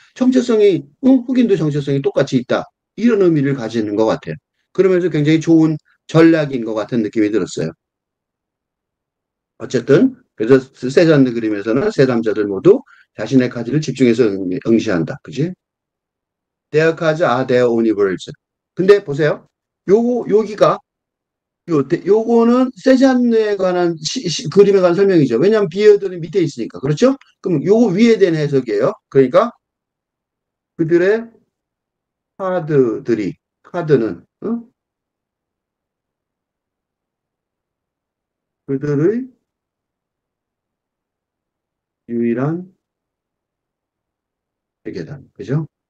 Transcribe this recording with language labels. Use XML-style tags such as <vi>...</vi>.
<ko>정체성이 흑인도 정체성이 똑같이 있다. 이런 의미를 가지는 것 같아요. 그러면서 굉장히 좋은 전략인 것 같은 느낌이 들었어요. 어쨌든 그래서 세잔드 그림에서는 세 남자들 모두 자신의 카드를 집중해서 응시한다. 그지?</ko> <en>Their cards are their own words.</en> <ko>근데 보세요. 여기가 요거는 세잔드에 관한 그림에 관한 설명이죠. 왜냐하면 비어드는 밑에 있으니까. 그렇죠? 그럼 요거 위에 대한 해석이에요. 그러니까 그들의 카드는 그들의 유일한 세계다. 그죠?</ko>